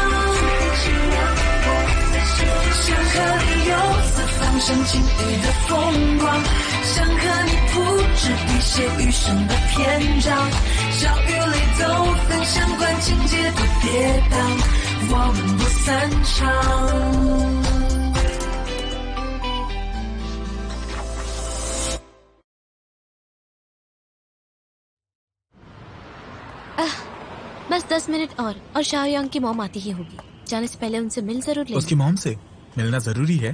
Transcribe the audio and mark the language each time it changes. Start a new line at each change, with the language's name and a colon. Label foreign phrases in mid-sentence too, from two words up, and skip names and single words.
Chinese: 想和你游四方，赏晴雨的风光，想和你铺纸笔写余生的篇章。笑与泪都分享，管情节多跌宕，我们不散场。
Hindi: बस 10 मिनट और शाओयांग की मॉम आती ही होगी। जाने से पहले उनसे मिल जरूर लेना। उसकी मॉम से मिलना जरूरी है